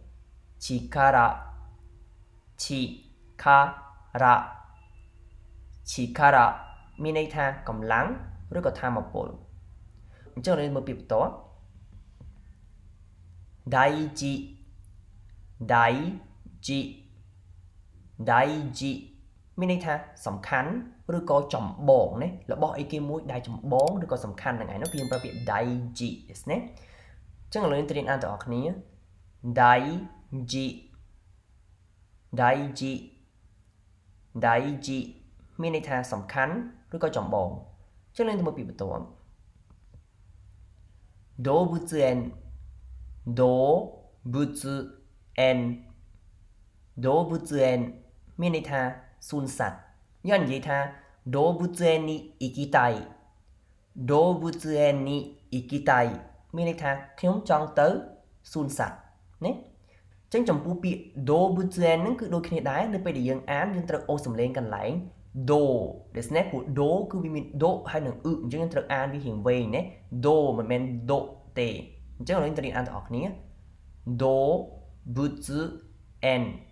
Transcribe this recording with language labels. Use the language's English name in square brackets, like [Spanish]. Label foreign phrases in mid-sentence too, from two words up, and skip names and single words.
[Khmer] 力មានន័យថាកម្លាំងឬក៏ថាមពលអញ្ចឹងយើងមើលពាក្យបន្ទាប់大事មានន័យថាសំខាន់ឬក៏ចម្បងណារបស់អីគេមួយដែលចម្បងឬក៏សំខាន់ហ្នឹងឯងនោះគឺយើងប្រើពាក្យ [Japanese] 大事ですね [Khmer] អញ្ចឹងយើងត្រូវរៀនអានទាំងអស់គ្នា大事មានន័យថាសំខាន់ឬក៏ចម្បងអញ្ចឹងយើងទៅមើលពាក្យបន្ទាប់動物園មានន័យថាសួនសត្វយើងនិយាយថា [Japanese] 動物園に行きたい [Khmer] មានន័យថាខ្ញុំចង់ទៅសួនសត្វណាអញ្ចឹងចំពោះពាក្យ動物園ហ្នឹងគឺដូចគ្នាដែរនៅពេលដែលយើងអានយើងត្រូវអូសសំឡេងកន្លែងដូដូច្នេះព្រោះដូគឺវាមានដូហើយនឹងអញ្ចឹងយើងត្រូវអានវារៀងវែងណាដូមិនមែនដូទេអញ្ចឹងយើងត្រូវអានទាំងអស់គ្នា動物園